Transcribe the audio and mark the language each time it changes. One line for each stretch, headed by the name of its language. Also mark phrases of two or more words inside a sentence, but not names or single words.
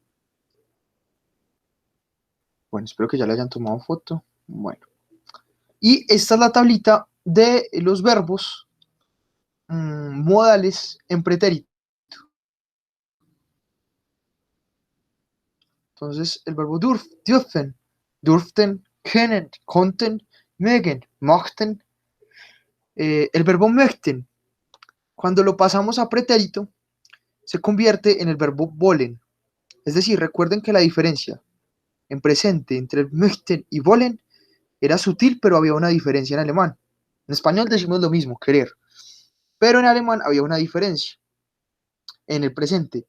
Spanish: Bueno, espero que ya le hayan tomado foto. Bueno. Y esta es la tablita de los verbos modales en pretérito. Entonces, el verbo
German: dürfen, durften, können, konnten, mögen, mochten.
Spanish: El verbo möchten, cuando lo pasamos a pretérito, se convierte en el verbo wollen. Es decir, recuerden que la diferencia en presente entre möchten y wollen era sutil, pero había una diferencia en alemán. En español decimos lo mismo, querer, pero en alemán había una diferencia en el presente.